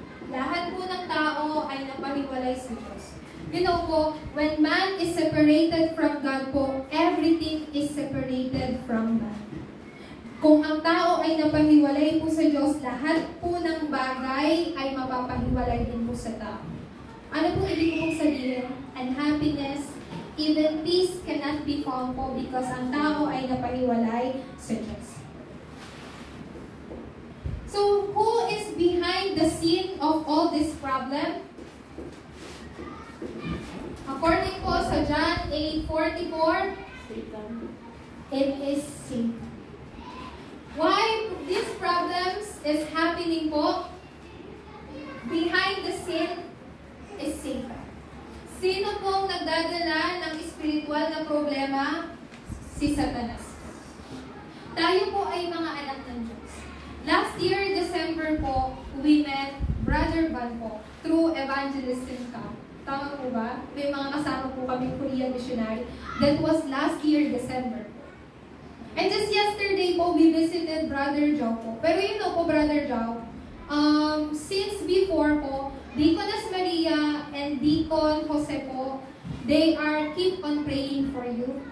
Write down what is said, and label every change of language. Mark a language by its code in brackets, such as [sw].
[tl] Lahat po ng tao ay napahiwalay sa Diyos. [en] You know po, when man is separated from God po, everything is separated from man. [tl] Kung ang tao ay napahiwalay po sa Diyos, lahat po ng bagay ay mapapahiwalay din po sa tao. Ano po ibig kong sabihin? [en] Unhappiness, even peace cannot be found po because [tl] ang tao ay napahiwalay sa Diyos. [en] So, who is behind the scene of all this problem? According po sa John 8:44, it is Satan. Why these problems is happening po? Behind the scene is Satan. [tl] Sino pong nagdadala ng spiritual na problema? Si Satanas. Tayo po ay mga anak ng Diyos. [en] Last year, December po, we met Brother Van po through evangelism camp. [tl] Tama po ba? May mga kasama po kami Korean missionary. [en] That was last year, December. And just yesterday po, we visited Brother Joe po. Pero you know po, Brother Joe, since before po, Deaconess Maria and Deacon Jose po, they are keep on praying for you.